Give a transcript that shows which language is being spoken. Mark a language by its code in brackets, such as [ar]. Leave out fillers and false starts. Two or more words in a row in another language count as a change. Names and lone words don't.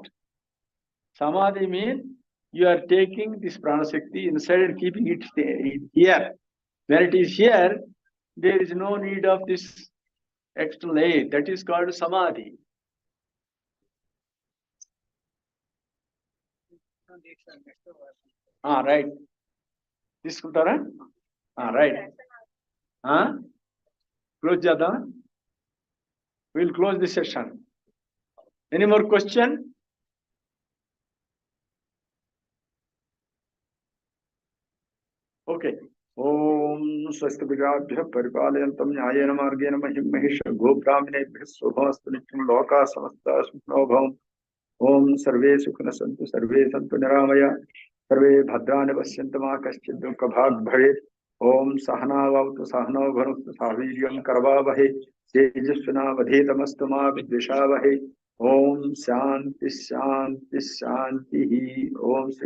[en] Samadhi means you are taking this prana shakti inside and keeping it here. When it is here, there is no need of this external aid. That is called samadhi. Right. [te] తీసుకుంటారా [en] right close [te] చేద్దాం. [en] will close the session. any more question? ఓకే. [sa] ओं स्वस्ति प्रजाभ्यः परिपालयंतं न्यायेन मार्गेण महिं महिष गोब्राह्मणेभ्यः शुभमस्तु नित्यं लोकाः समस्ताः सुखिनो भवंतु. ओं सर्वे सुखिनः संतु सर्वे संतु निरामय सर्वे भद्राणि पश्यन्तु मा कश्चित् दुःखभाग् भवेत्. ओम सहना भवतु सहनौ भुनक्तु सह वीर्यं करवावहै तेजस्विनावधीतमस्तु मा विद्विषावहै. ओम शांति शांति शांति. ओम श्री गुरुभ्यो नमः.